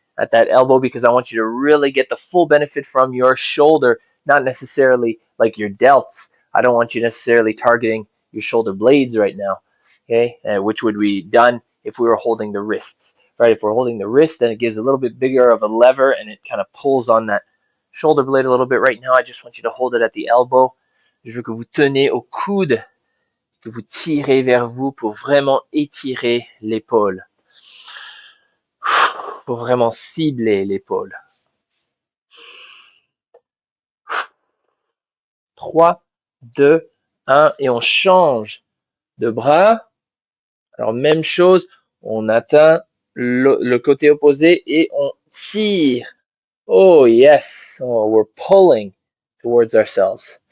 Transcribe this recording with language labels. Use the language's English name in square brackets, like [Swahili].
[English] At that elbow because I want you to really get the full benefit from your shoulder, not necessarily like your delts. I don't want you necessarily targeting your shoulder blades right now. Okay? Which would be done if we were holding the wrists. Right? If we're holding the wrist, then it gives a little bit bigger of a lever and it kind of pulls on that shoulder blade a little bit right now. I just want you to hold it at the elbow. [French] Je veux que vous tenez au coude, que vous tirez vers vous pour vraiment étirer l'épaule. Pour vraiment cibler l'épaule. 3, 2, 1 et on change de bras. Alors même chose, on atteint le côté opposé et on tire. [English] Oh yes, oh, we're pulling towards ourselves.